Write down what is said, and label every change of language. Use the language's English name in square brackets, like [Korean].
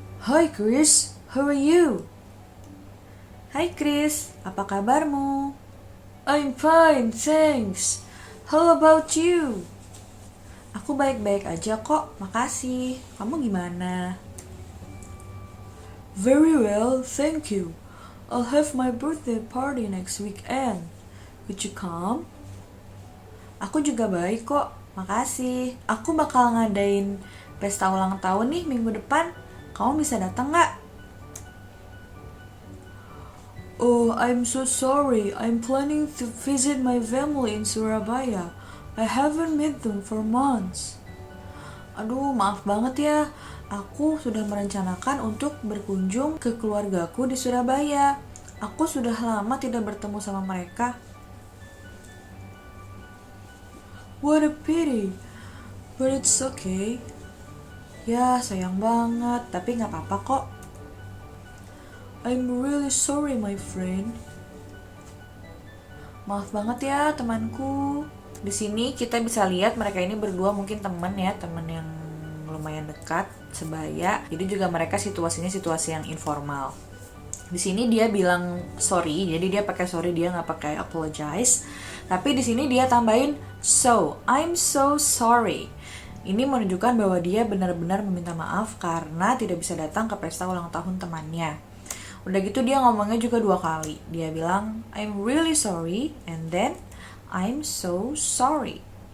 [English] Hi Chris, how are you? [Indonesian] Hai Chris, apa kabarmu? [English] I'm fine, thanks. How about you? [Indonesian] Aku baik-baik aja kok, makasih. Kamu gimana? [English] Very well, thank you. I'll have my birthday party next weekend. Could you come? [Indonesian] Aku juga baik kok, makasih. Aku bakal ngadain pesta ulang tahun nih minggu depan. Kamu bisa datang nggak? [English] Oh, I'm so sorry. I'm planning to visit my family in Surabaya. I haven't met them for months. [Indonesian] Aduh, maaf banget ya. Aku sudah merencanakan untuk berkunjung ke keluargaku di Surabaya. Aku sudah lama tidak bertemu sama mereka. [English] What a pity. But it's okay. [Indonesian] Ya, sayang banget. Tapi gak apa-apa kok. [English] I'm really sorry, my friend. [Indonesian] Maaf banget ya, temanku. Di sini kita bisa lihat mereka ini berdua mungkin teman ya, teman yang lumayan dekat, sebaya. Jadi juga mereka situasinya situasi yang informal. Di sini dia bilang sorry, jadi dia pakai sorry, dia nggak pakai apologize. Tapi di sini dia tambahin [English] so, I'm so sorry. [Indonesian] Ini menunjukkan bahwa dia benar-benar meminta maaf karena tidak bisa datang ke pesta ulang tahun temannya. Udah gitu dia ngomongnya juga 2 kali. Dia bilang [English] I'm really sorry and then I'm so sorry.